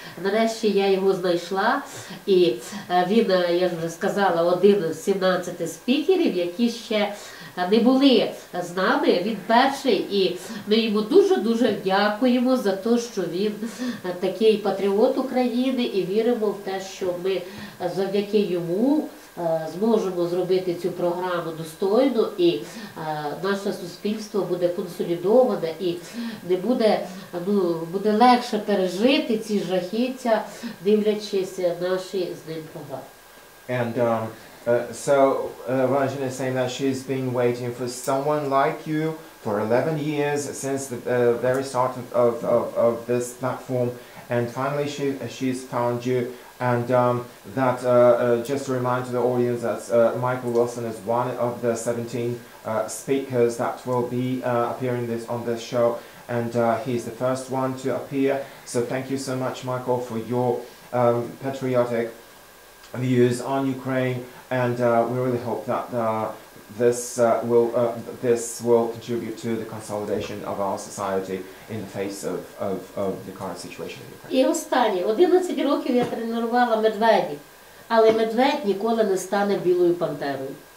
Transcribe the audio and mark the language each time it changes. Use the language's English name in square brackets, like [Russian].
[Ukrainian] Нарешті я його знайшла, і він, я ж вже сказала, один з 17 спікерів, які ще не були з нами, він перший, і ми йому дуже-дуже дякуємо за те, що він такий патріот України, і віримо в те, що ми завдяки йому зможемо зробити цю програму достойно, і наше суспільство буде консолідоване, і не буде, буде легше пережити ці жахіття, дивлячись наші з ним програми. [English] And so Valentina is saying that she's been waiting for someone like you for 11 years since the very start of this platform, and finally she's found you. And that just to remind to the audience that Michael Wilson is one of the 17 speakers that will be appearing on this show, and he's the first one to appear. So thank you so much, Michael, for your patriotic views on Ukraine, and we really hope that this will contribute to the consolidation of our society in the face of the current situation in Ukraine. [Ukrainian] І останнє. 11 років я тренувала медведів, але медведь ніколи не стане білою пантерою.